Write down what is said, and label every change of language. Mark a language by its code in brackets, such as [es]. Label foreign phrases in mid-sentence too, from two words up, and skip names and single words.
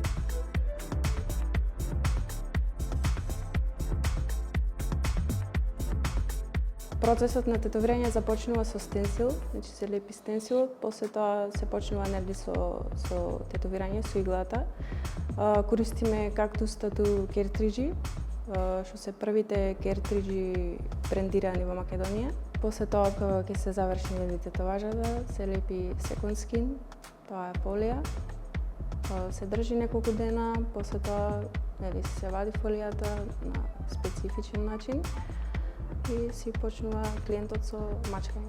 [mk] Процесот на тетовирање започнува со стенсил, значи се лепи стенсилот, после тоа се почнува нели со тетовирање, со иглата. Користиме Cactus Tattoo кертриджи, што се првите кертриджи брендирани во Македонија. После тоа кога ќе се заврши нели тетоважата, се лепи [en] second skin, [mk] тоа е фолија. Се држи неколку дена, после тоа нели се вади фолијата на специфичен начин и си почнува клиентот со мачкање.